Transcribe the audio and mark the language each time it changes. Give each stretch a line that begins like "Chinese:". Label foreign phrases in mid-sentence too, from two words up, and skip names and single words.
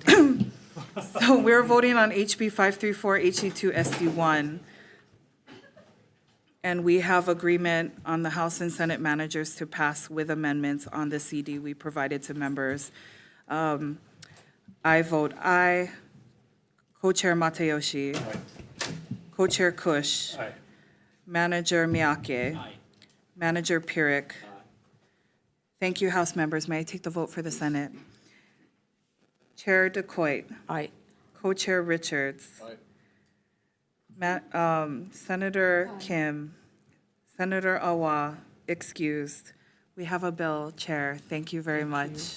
English: So we're voting on HB 534, HD2, SD1. And we have agreement on the House and Senate managers to pass with amendments on the CD we provided to members. I vote aye. Co-Chair Mateoshi. Co-Chair Kush. Aye. Manager Miyake. Manager Pirik. Thank you, House members. May I take the vote for the Senate? Chair DeCoit, Aye. Co-Chair Richards. Senator Kim, Senator Awa, excused. We have a bill, Chair. Thank you very much.